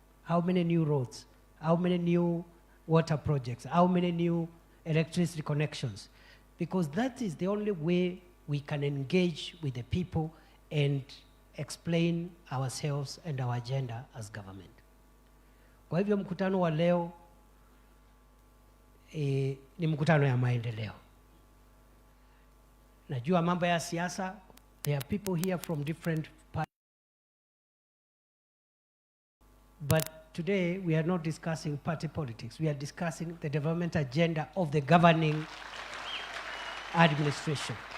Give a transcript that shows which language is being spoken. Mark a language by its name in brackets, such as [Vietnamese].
[English] How many new roads? How many new water projects? How many new electricity connections? Because that is the only way we can engage with the people and explain ourselves and our agenda as government. [Swahili] Kwa hivyo mkutano wa leo ni mkutano ya maendeleo. Najua mambo ya siasa, [English] there are people here from different parties. But today we are not discussing party politics. We are discussing the development agenda of the governing administration.